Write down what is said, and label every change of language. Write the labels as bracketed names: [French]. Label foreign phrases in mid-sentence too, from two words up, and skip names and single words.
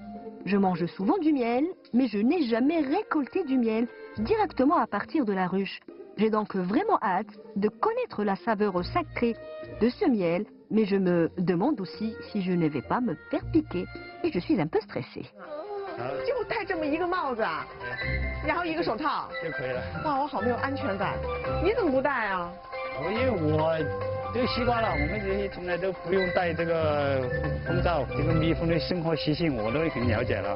[French] Je mange souvent du miel, mais je n'ai jamais récolté du miel directement à partir de la ruche. J'ai donc vraiment hâte de connaître la saveur sacrée de ce miel, mais je me demande aussi si je ne vais pas me faire piquer et je suis un peu stressée. [Chinese] 就戴这么一个帽子啊，然后一个手套就可以了。哇，我好没有安全感。你怎么不戴啊？因为我都习惯了，我们这些从来都不用戴这个蜂罩，这个蜜蜂的生活习性我都很了解了。